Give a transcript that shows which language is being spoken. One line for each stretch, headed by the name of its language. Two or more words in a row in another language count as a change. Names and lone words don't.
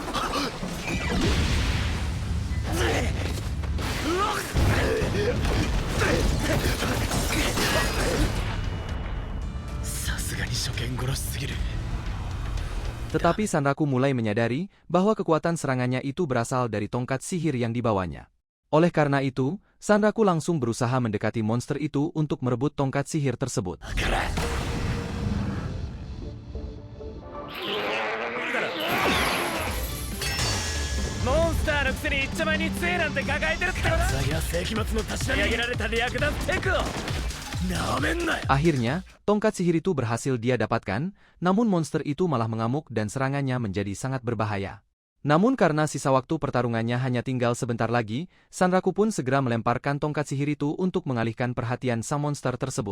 Indonesian: Tetapi Sanraku mulai menyadari bahwa kekuatan serangannya itu berasal dari tongkat sihir yang dibawanya. Oleh karena itu, Sanraku langsung berusaha mendekati monster itu untuk merebut tongkat sihir tersebut.
Japanese: Monster のくせに一丁前に杖なんて抱えてるってことだ。ザギは世紀末のたしなみ上げられた略奪テクを
Indonesian: Akhirnya, tongkat sihir itu berhasil dia dapatkan, namun monster itu malah mengamuk dan serangannya menjadi sangat berbahaya. Namun karena sisa waktu pertarungannya hanya tinggal sebentar lagi, Sanraku pun segera melemparkan tongkat sihir itu untuk mengalihkan perhatian sang monster tersebut.